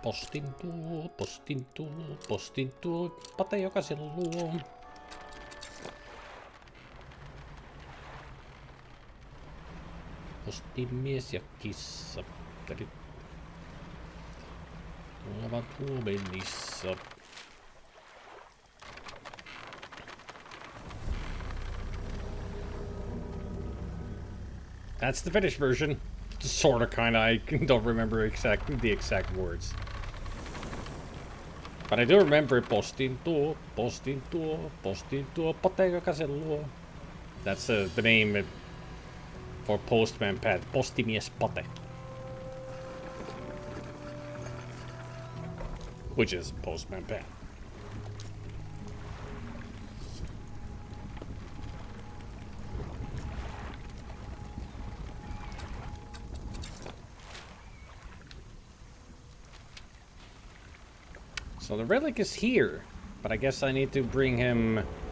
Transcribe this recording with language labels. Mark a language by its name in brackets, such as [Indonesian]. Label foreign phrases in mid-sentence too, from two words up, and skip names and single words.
[Finnish] Postin tuo, Pate jokaisen luo. Postimies ja kissa. Tulevat huomenissa. [English] That's the Finnish version. Sorta, kinda. I don't remember the exact words. But I do remember [Finnish] postin tuo, Pate jokaisen luo. [English] That's the name for Postman Pat. Postimies Pate. Which is Postman Pat. So the relic is here, but I guess I need to bring him...